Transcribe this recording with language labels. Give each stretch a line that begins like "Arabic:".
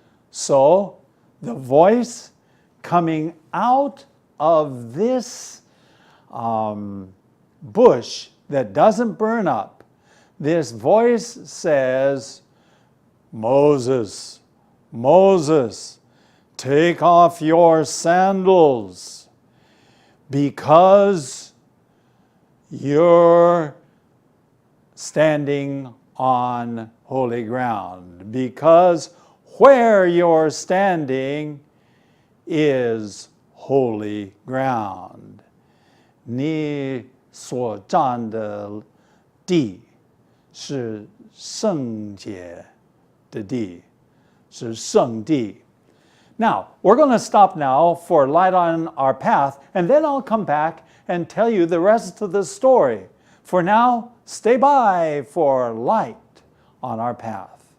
English: So, the voice coming out of this bush that doesn't burn up, this voice says, Moses, Moses, take off your sandals, because you're standing on holy ground. Because where you're standing is holy ground.
Chinese: 你所站的地是圣洁的地，是圣地。
English: Now, we're going to stop now for light on our path, and then I'll come back and tell you the rest of the story. For now, stay by for light on our path.